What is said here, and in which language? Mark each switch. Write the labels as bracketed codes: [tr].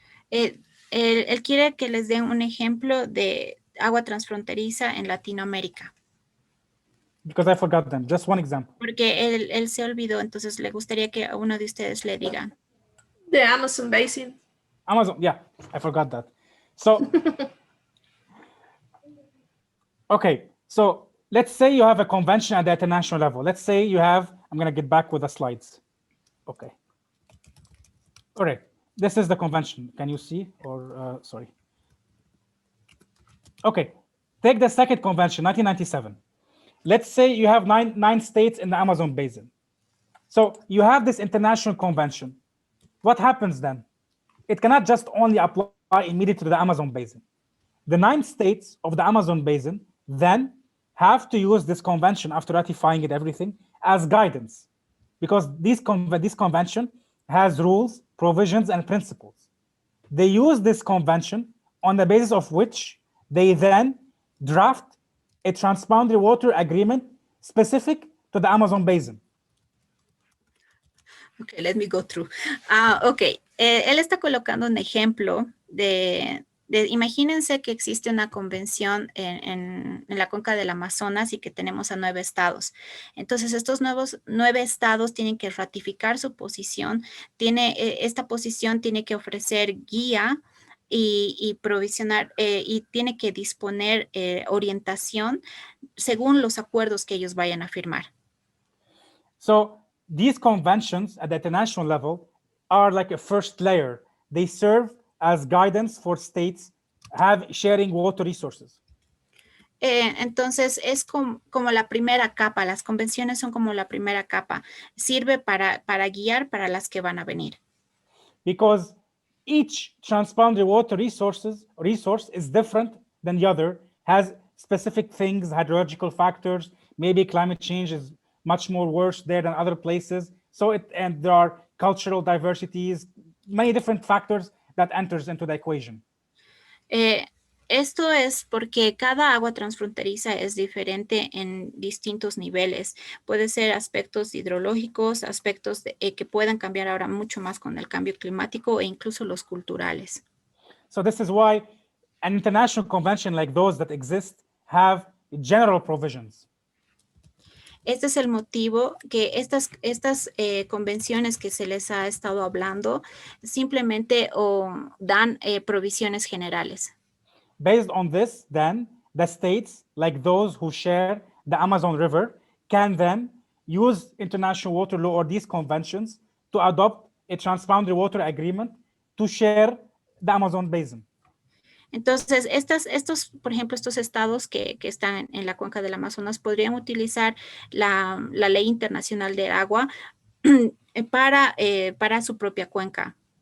[es] Él quiere que les den un ejemplo de agua transfronteriza en Latinoamérica. [en] Because I forgot them. Just one example. [es] Porque él se olvidó, entonces le gustaría que a uno de ustedes le digan. [en] The Amazon basin. Amazon, yeah, I forgot that. So, okay, so let's say you have a convention at the international level. Let's say you have, I'm going to get back with the slides. Okay. All right, this is the convention. Can you see, or sorry? Okay, take the second convention, 1997. Let's say you have nine states in the Amazon basin. So you have this international convention. What happens then? It cannot just only apply immediately to the Amazon basin. The 9 states of the Amazon basin then have to use this convention after ratifying it, everything, as guidance, because this convention has rules, provisions, and principles. They use this convention on the basis of which they then draft a transboundary water agreement specific to the Amazon basin. Okay, let me go through. [es] Okay, él está colocando un ejemplo de imagínense que existe una convención en la cuenca del Amazonas y que tenemos a 9 estados. Entonces, estos 9 estados tienen que ratificar su posición. Esta posición tiene que ofrecer guía y provisionar y tiene que disponer orientación según los acuerdos que ellos vayan a firmar. [en] So these conventions at the international level are like a first layer. They serve as guidance for states sharing water resources. [es] Entonces es como la primera capa. Las convenciones son como la primera capa. Sirve para guiar para las que van a venir. [en] Because each transboundary water resource is different than the other, has specific things, hydrological factors, maybe climate change is much more worse there than other places. And there are cultural diversities, many different factors that enters into the equation. [es] Esto es porque cada agua transfronteriza es diferente en distintos niveles. Puede ser aspectos hidrológicos, aspectos que puedan cambiar ahora mucho más con el cambio climático e incluso los culturales. [en] So this is why an international convention like those that exist have general provisions. [es] Este es el motivo que estas convenciones que se les ha estado hablando simplemente dan provisiones generales. [en] Based on this, then, the states, like those who share the Amazon River, can then use international water law or these conventions to adopt a transboundary water agreement to share the Amazon basin. [es] Entonces, por ejemplo, estos estados que están en la cuenca del Amazonas podrían utilizar la ley internacional del agua para su propia cuenca.